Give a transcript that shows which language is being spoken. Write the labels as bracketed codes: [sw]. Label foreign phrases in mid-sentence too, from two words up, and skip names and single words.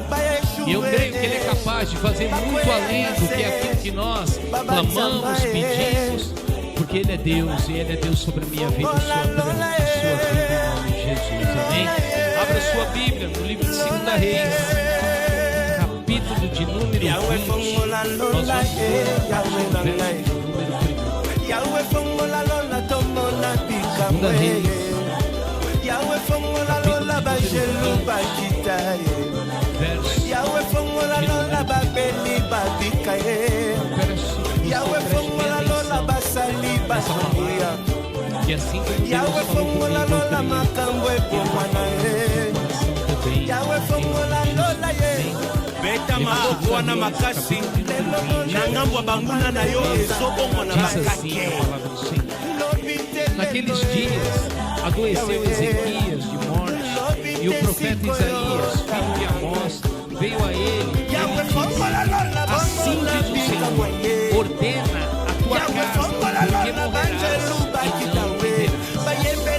[pt] E eu creio que Ele é capaz de fazer muito além do que aquilo que nós clamamos, pedimos, porque Ele é Deus, e Ele é Deus sobre a minha vida e sua vida, em nome de Jesus, amém? Abra sua Bíblia no livro de 2 Reis, capítulo de número 20. Nós vamos ler o verso número 1. 2 Reis. [ln] Yawe fongola lola bajelu bakitaye Yawe fongola lola babeli babikaye Yawe fongola lola basali basonia Yawe fongola lola makambo ebomanaye Yawe fongola lola ye beta maokwa na makasi na ngambo banguna na yo ezobongo na makake. [pt] Naqueles dias adoeceu Ezequias de morte, e o profeta Isaías, filho de Amós, veio a ele e ele disse: assim diz o Senhor, ordena a tua casa, porque morrerás e não viverás.